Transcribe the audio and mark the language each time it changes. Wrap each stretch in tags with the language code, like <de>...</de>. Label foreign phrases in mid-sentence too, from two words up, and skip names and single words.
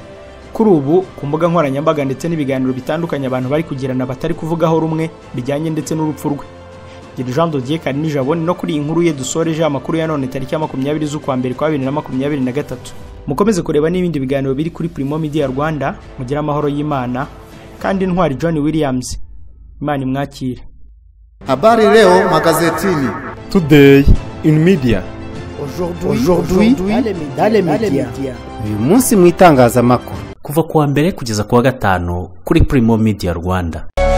<rw>Kuri ubu ku mbuga nkoranyambaga ndetse n'ibiganiro bitandukanye abantu bari kugirana batari kuvugaho rumwe bijyanye ndetse n'urupfu rwe. Jean Dodier Karinijabone no kuri iyi nkuru ye dusoreje amakuru ya none tariki ya 20 z'ukwa mbere kwa 2023. Mukomeze kureba n'ibindi biganiro biri kuri Primo Media Rwanda, mugira amahoro y'Imana kandi ntwari J.Williams Imana imwakire.</rw> <sw>Habari leo magazetini.</sw> <en>Today in media.</en> <fr>Aujourd'hui dans les médias.</fr> <rw>Uyu munsi mu itangazamakuru. kuva kuwa mbere kugeza kuwa gatanu kuri Primo Media Rwanda.</rw>